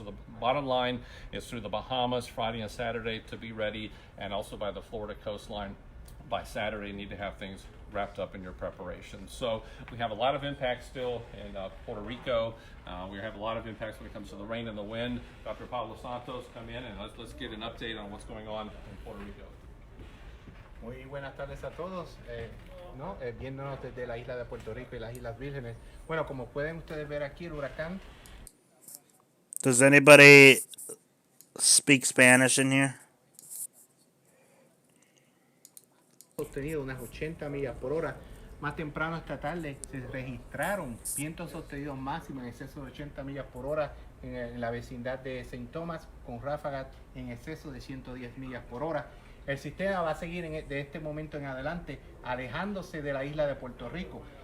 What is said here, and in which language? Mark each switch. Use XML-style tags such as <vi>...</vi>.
<en>So the bottom line is through the Bahamas Friday and Saturday to be ready, and also by the Florida coastline by Saturday, you need to have things wrapped up in your preparation. So we have a lot of impacts still in Puerto Rico. We have a lot of impacts when it comes to the rain and the wind. Dr. Pablo Santos, come in and let's get an update on what's going on in Puerto Rico.</en> <es>Muy buenas tardes a todos, viéndonos desde la isla de Puerto Rico y las Islas Vírgenes. Bueno, como pueden ustedes ver aquí, el huracán.</es> <en>Does anybody speak Spanish in here?</en> <es>Sostenido unas 80 millas por hora. Más temprano esta tarde se registraron vientos sostenidos máximos en exceso de 80 millas por hora en la vecindad de St. Thomas, con ráfagas en exceso de 110 millas por hora. El sistema va a seguir de este momento en adelante alejándose de la isla de Puerto Rico.</es>